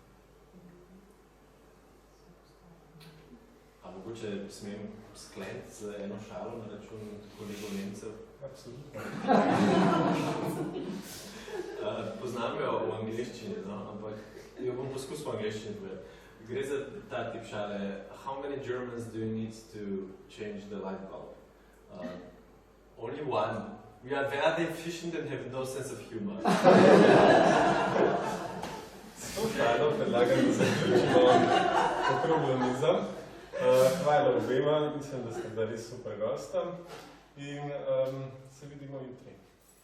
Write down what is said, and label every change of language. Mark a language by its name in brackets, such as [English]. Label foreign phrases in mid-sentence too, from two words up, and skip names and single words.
[Slovenian] A mogoče smem skleniti z eno šalo na račun kolegov Nemcev? Absolutno. Poznam jo v angleščini, no? Ampak jo bom poskusil v angleščini povedati. Gre za ta tip šale. [English] How many Germans do you need to change the light bulb? Only one. We are very efficient and have no sense of humor. [Slovenian] S to šalo predlagam, da zaključimo okroglo mizo. Hvala obema, mislim, da ste bili res super gosta in se vidimo jutri.